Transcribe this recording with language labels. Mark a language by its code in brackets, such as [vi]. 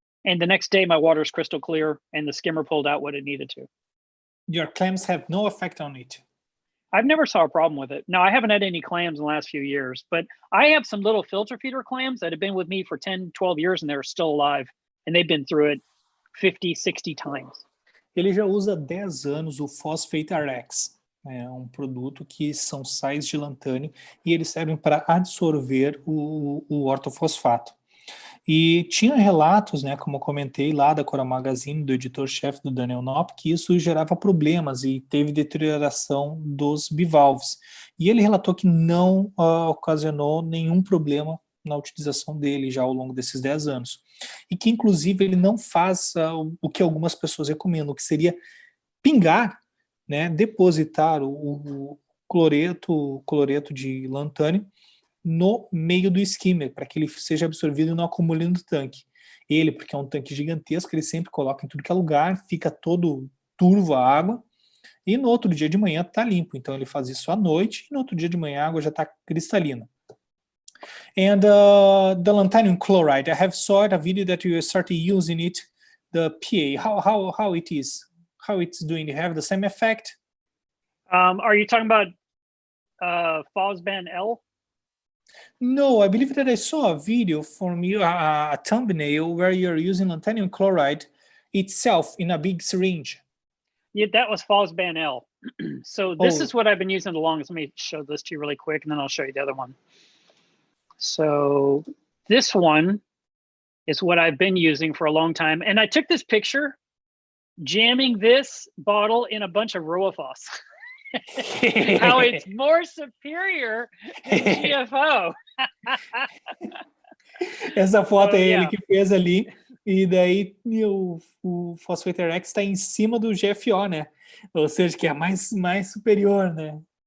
[en] And the next day, my water is crystal clear, and the skimmer pulled out what it needed to. Your clams have no effect on it. I've never saw a problem with it. No, I haven't had any clams in the last few years, but I have some little filter feeder clams that have been with me for 10, 12 years, and they're still alive. And they've been through it 50, 60 times. [pt] Ele já usa há 10 anos o Phosphate RX. É um produto que são sais de lantânio e eles servem para absorver o ortofosfato. E tinha relatos, né, como eu comentei lá da Coral Magazine, do editor-chefe do Daniel Knopp, que isso gerava problemas e teve deterioração dos bivalves. E ele relatou que não ocasionou nenhum problema na utilização dele já ao longo desses 10 anos. E que, inclusive, ele não faz o que algumas pessoas recomendam, que seria pingar, né, depositar o cloreto de lantânio no meio do skimmer, para que ele seja absorvido e não acumule no tanque. Ele, porque é um tanque gigantesco, ele sempre coloca em tudo que é lugar, fica todo turvo a água, e no outro dia de manhã está limpo. Então ele faz isso à noite, e no outro dia de manhã a água já está cristalina. [en] And the Lantanium Chloride, I have saw a video that you started using it, the PA, how it is, how it's doing, you have the same effect? Are you talking about Phosban L? No, I believe that I saw a video from you, a thumbnail where you're using Lantanium Chloride itself in a big syringe. Yeah, that was Phosban L. So this is what I've been using the longest. Let me show this to you really quick, and then I'll show you the other one. So this one is what I've been using for a long time. And I took this picture jamming this bottle in a bunch of Roaphos. How it's more superior than GFO. [pt] Essa foto é ele que fez ali, e daí o Phosphate RX está em cima do GFO, né? Ou seja, que é mais superior, né?